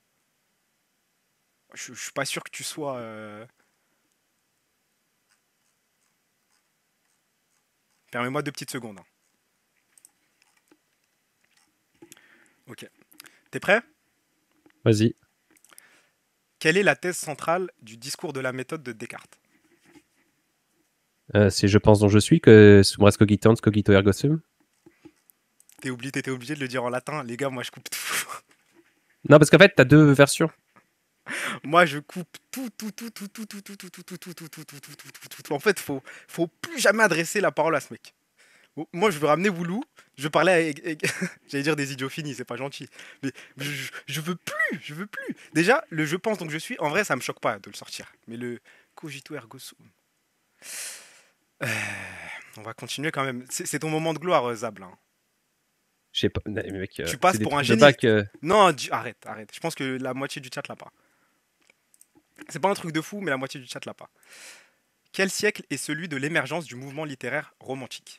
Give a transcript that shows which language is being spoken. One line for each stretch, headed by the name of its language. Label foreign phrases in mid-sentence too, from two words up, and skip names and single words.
French: Je suis pas sûr que tu sois... Permets-moi 2 petites secondes, hein. Ok. T'es prêt? Vas-y. Quelle est la thèse centrale du discours de la méthode de Descartes? C'est Je pense dont je suis que
Latin: sum res cogitans cogito ergo sum.
French: T'étais obligé de le dire en latin. Les gars, moi je coupe tout. Non, parce qu'en fait, t'as deux versions. Moi je coupe tout, tout, tout, tout, tout, tout, tout, tout, tout, tout, tout, tout, tout, tout, tout, tout, tout, tout. En fait, faut plus jamais adresser la parole à ce mec. Moi, je veux ramener Woulou. Je parlais j'allais dire des idiots finis, c'est pas gentil. Mais je veux plus, je veux plus. Déjà, le je pense donc je suis, en vrai, ça me choque pas de le sortir.
Latin: Mais le cogito ergo sum.
French: Euh, on va continuer quand même. C'est ton moment de gloire, Zab, là, hein. Je sais pas. Mais mec, Tu c'est passes des pour un trucs de génie. bac. Non, arrête, arrête. Je pense que la moitié du chat l'a pas. C'est pas un truc de fou, mais la moitié du chat l'a pas. Quel siècle est celui de l'émergence du mouvement littéraire romantique?